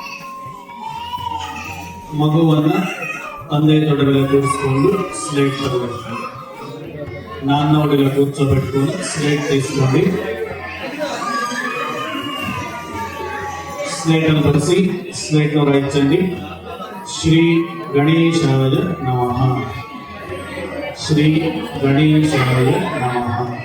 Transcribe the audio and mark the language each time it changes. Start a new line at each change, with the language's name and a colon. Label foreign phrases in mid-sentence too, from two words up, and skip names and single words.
Kannada: మగువన్న ತಂದೆ ತೊಡೆ ಮೇಲೆ ಕೂರಿಸಿಕೊಂಡು ಸ್ಲೇಟ್ ತಗೋಬೇಕು.
Telugu: నాన్న ఒడిలో కూర్చోబెట్టుకొని స్లేట్ తీసుకోండి. స్లేట్ అని పరిచి స్లేట్ లో రాయించండి.
Sanskrit: శ్రీ గణేశాయ నమః. శ్రీ గణేశాయ నమః.